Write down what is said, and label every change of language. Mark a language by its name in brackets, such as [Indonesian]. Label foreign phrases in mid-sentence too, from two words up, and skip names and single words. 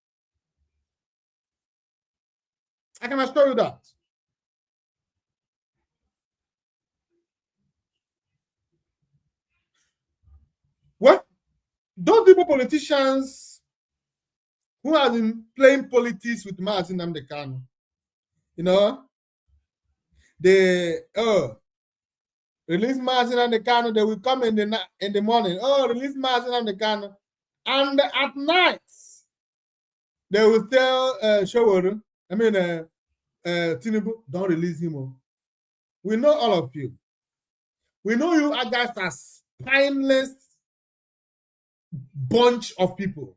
[English] I can assure you that. Well, those people, politicians who have been playing politics with mazi nnamdi Kanu, they release mazi nnamdi Kanu, they will come in the morning, release mazi nnamdi Kanu, and at night they will tell Tinubu, don't release him. We know all of you. We know you are guys as spineless bunch of people.